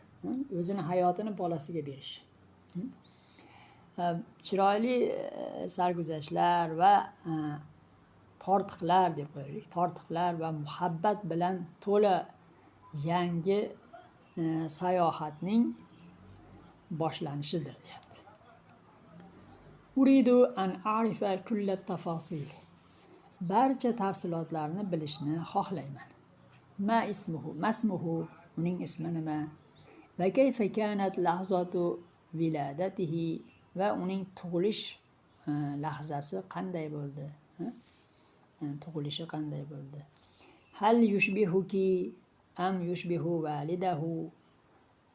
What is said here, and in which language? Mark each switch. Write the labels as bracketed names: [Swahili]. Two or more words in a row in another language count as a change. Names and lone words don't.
[Uzbek] O'zini hayotini bolasiga berish. Chiroyli sarguzashtlar va tortiqlar deb qo'yaylik. Tortiqlar va muhabbat bilan to'la yangi sayohatning boshlanishidir deyapti. [Arabic] أريد أن أعرف كل التفاصيل. [Uzbek] Barcha tafsilotlarni bilishni xohlayman. [Arabic] ما اسمه, [Uzbek] uning ismi nima? [Arabic] وكيف كانت لحظة ولادته, [Uzbek] va uning tug'ilish lahzasi qanday bo'ldi? Tug'ilishi qanday bo'ldi? [Arabic] هل يشبهك أم يشبه والده?